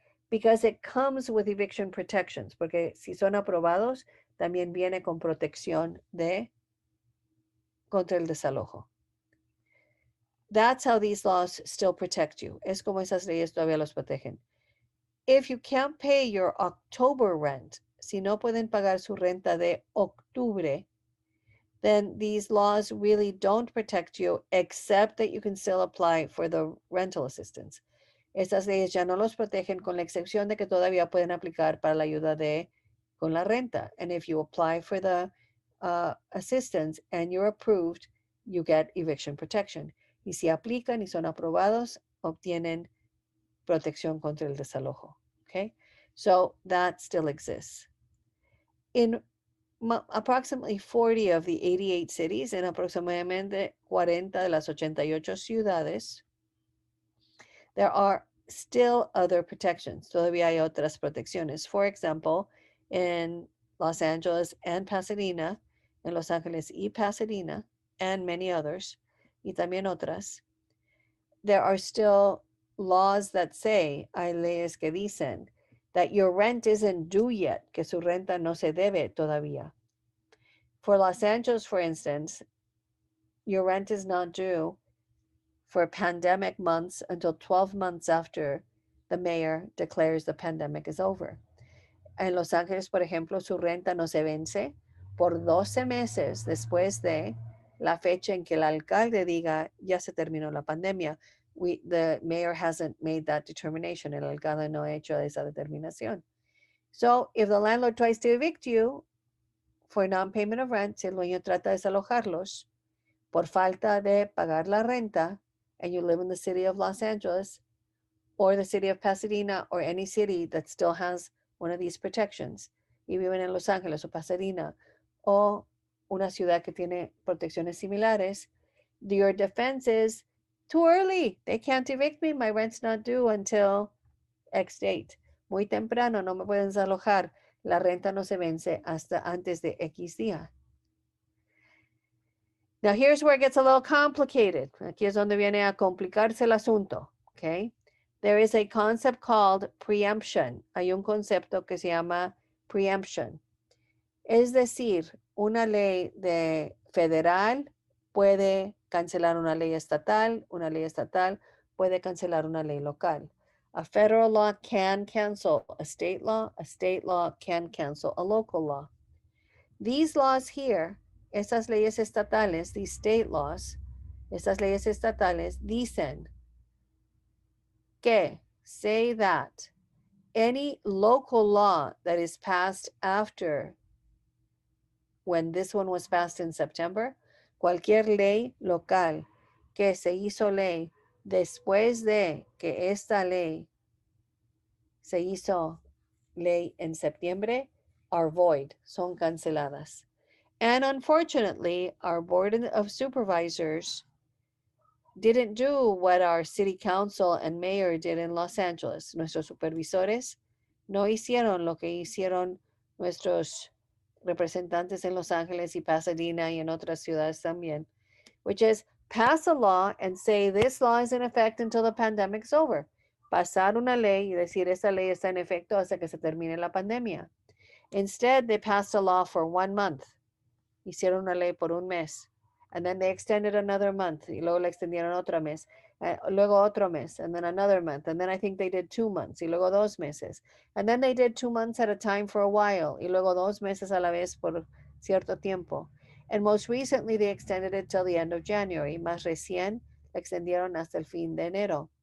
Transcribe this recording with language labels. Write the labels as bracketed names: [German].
[English] Because it comes with eviction protections, [Spanish] porque si son aprobados, también viene con protección contra el desalojo. [English] That's how these laws still protect you. [Spanish] Es como esas leyes todavía los protegen. [English] If you can't pay your October rent, [Spanish] si no pueden pagar su renta de octubre, [English] then these laws really don't protect you, except that you can still apply for the rental assistance. [Spanish] Estas leyes ya no los protegen, con la excepción de que todavía pueden aplicar para la ayuda con la renta. [English] And if you apply for the assistance and you're approved, you get eviction protection. [Spanish] Y si aplican y son aprobados, obtienen protección contra el desalojo. [English] Okay? So that still exists. In approximately 40 of the 88 cities, [Spanish] en aproximadamente 40 de las 88 ciudades, [English] there are still other protections. [Spanish] Todavía hay otras protecciones. [English] For example, in Los Angeles and Pasadena, [Spanish] en Los Ángeles y Pasadena, [English] and many others, [Spanish] y también otras, [English] there are still laws that say, [Spanish] hay leyes que dicen [English] that your rent isn't due yet, [Spanish] que su renta no se debe todavía. [English] For Los Angeles, for instance, your rent is not due for pandemic months until 12 months after the mayor declares the pandemic is over. [Spanish] En Los Ángeles, por ejemplo, su renta no se vence por 12 meses después de la fecha en que el alcalde diga ya se terminó la pandemia. [English] The mayor hasn't made that determination. [Spanish] El alcalde no ha hecho esa determinación. [English] So, if the landlord tries to evict you for non-payment of rent, [Spanish] si el dueño trata de desalojarlos por falta de pagar la renta, [English] and you live in the city of Los Angeles or the city of Pasadena or any city that still has one of these protections, [Spanish] y viven en Los Ángeles o Pasadena o una ciudad que tiene protecciones similares, [English] your defense is too early. They can't evict me. My rent's not due until X date. [Spanish] Muy temprano, no me pueden desalojar. La renta no se vence hasta antes de X día. [English] Now here's where it gets a little complicated. [Spanish] Aquí es donde viene a complicarse el asunto. [English] Okay? There is a concept called preemption. [Spanish] Hay un concepto que se llama preemption. Es decir, una ley de federal puede cancelar una ley estatal puede cancelar una ley local. [English] A federal law can cancel a state law can cancel a local law. These laws here, [Spanish] estas leyes estatales, [English] these state laws, [Spanish] estas leyes estatales dicen que, [English] say that any local law that is passed after when this one was passed in September, [Spanish] cualquier ley local que se hizo ley después de que esta ley se hizo ley en septiembre [English] are void, [Spanish] son canceladas. [English] And unfortunately, our Board of Supervisors didn't do what our City Council and Mayor did in Los Angeles. [Spanish] Nuestros supervisores no hicieron lo que hicieron nuestros representantes en Los Ángeles y Pasadena y en otras ciudades también, [English] which is pass a law and say this law is in effect until the pandemic's over. [Spanish] Pasar una ley y decir esa ley está en efecto hasta que se termine la pandemia. [English] Instead, they passed a law for 1 month. [Spanish] Hicieron una ley por un mes. [English] And then they extended another month. [Spanish] Y luego la extendieron otro mes. Luego otro mes. [English] And then another month. And then I think they did 2 months. [Spanish] Y luego 2 meses. [English] And then they did 2 months at a time for a while. [Spanish] Y luego 2 meses a la vez por cierto tiempo. [English] And most recently they extended it till the end of January. [Spanish] Más recién la extendieron hasta el fin de enero.